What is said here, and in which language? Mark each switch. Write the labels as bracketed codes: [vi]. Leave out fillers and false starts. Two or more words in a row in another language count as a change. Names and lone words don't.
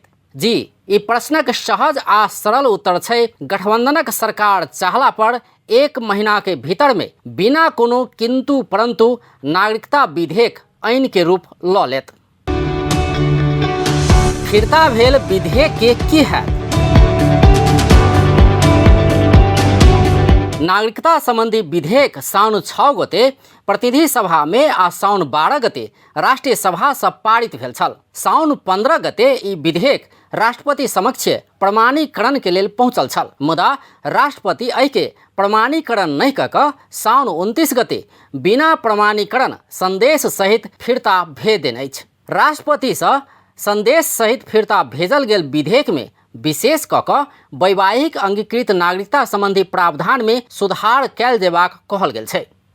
[mai] जी ई प्रश्नक सहज आ सरल उत्तर छै गठबंधनक सरकार चाहला पर 1 महीना के भीतर में बिना कोनो किंतु परंतु नागरिकता विधेयक ऐन के रूप ल लेत। फिर्ता भेल विधेयक के की हैत। नागरिकता संबंधी विधेयक साउन 6 गते प्रतिनिधि सभा में आ साउन 12 गते राष्ट्रीय सभा से पारित भेल छल। साउन 15 गते ई विधेयक राष्ट्रपति समक्ष प्रमाणीकरण के लेल पहुंचल छल, मुदा राष्ट्रपति एहि के प्रमाणीकरण नहीं कऽ साउन 29 गते बिना प्रमाणीकरण संदेश सहित फिर्ता भेज देने अछि। राष्ट्रपति से संदेश सहित फिर्ता भेजल गेल विधेयक में विशेष कऽ वैवाहिक अंगीकृत नागरिकता संबंधी प्रावधान में सुधार कयल जेबाक कहल गेल छै।